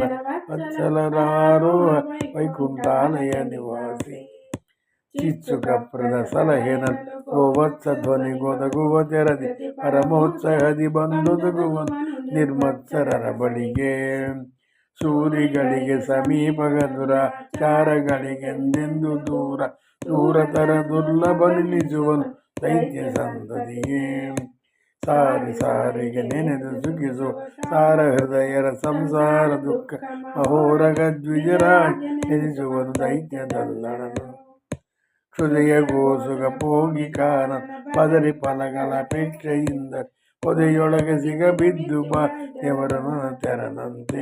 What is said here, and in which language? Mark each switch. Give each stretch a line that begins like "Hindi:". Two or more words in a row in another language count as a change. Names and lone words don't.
Kannada: ವತ್ಸಲರಾರೋಹ ವೈಕುಂಠಾಲಯ ನಿವಾಸಿ ಚಿಚ್ಚುಕಪ್ರದ ಸಲಹೆನ ಗೋವತ್ಸ ಧ್ವನಿ ಗೊದಗುವ ತೆರದಿ ಪರಮೋತ್ಸಾಹದಿ ಬಂದೊದಗುವನು ನಿರ್ಮತ್ಸರರ ಬಳಿಗೆ ಸೂರಿಗಳಿಗೆ ಸಮೀಪಗ ದುರಾಚಾರಗಳಿಗೆಂದೆಂದು ದೂರ ದೂರತರ ದುರ್ಲಭ ನಿಲ್ಲಿಸುವನು ದೈತ್ಯ ಸಂತತಿಯೇ. ಸಾರಿ ಸಾರಿಗೆ ನೆನೆದು ಸುಖಿಸು ಸಾರ ಹೃದಯರ ಸಂಸಾರ ದುಃಖ ಮಹೋರಗ ದ್ವಿಜರಾಜ್ ಎನಿಸುವುದು ದೈತ್ಯದಲ್ಲಣನು. ಕ್ಷುದಯ ಗೋಸುಗ ಪೋಗಿ ಕಾನ ಪದರಿ ಫಲಗಳ ಅಪೇಕ್ಷೆಯಿಂದ ಪೊದೆಯೊಳಗೆ ಸಿಗಬಿದ್ದು ಬಾ ದೇವರನ ತೆರನಂತೆ.